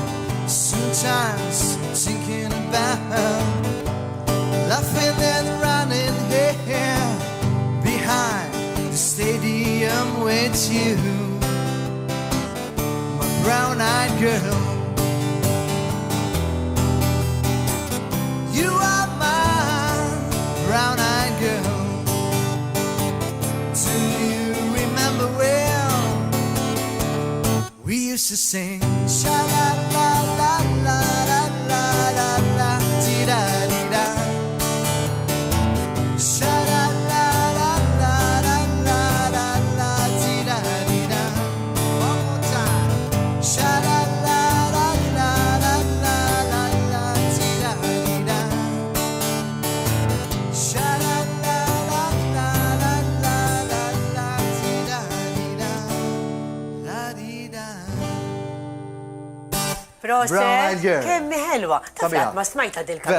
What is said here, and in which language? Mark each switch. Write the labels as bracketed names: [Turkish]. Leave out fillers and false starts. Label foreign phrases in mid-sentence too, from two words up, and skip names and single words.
[English] Sometimes thinking about laughing and running here behind the stadium with you, my brown-eyed girl. You are my brown-eyed girl. Do you remember when we used to sing? Sha-la-la-la-la-la-la-la, dee-da-dee-da. Sha-la-la-la-la-la-la-la, dee-da-dee-da. One more time. Sha-la-la-la-la-la-la-la, dee-da-dee-da. Sha-la-la-la-la-la-la-la, dee-da-dee-da, la-dee-da. Proset, Brown-eyed girl. [Maltese] kemmi ħelwa. Sabiħa. Taflat ma smajta dil-kanzun.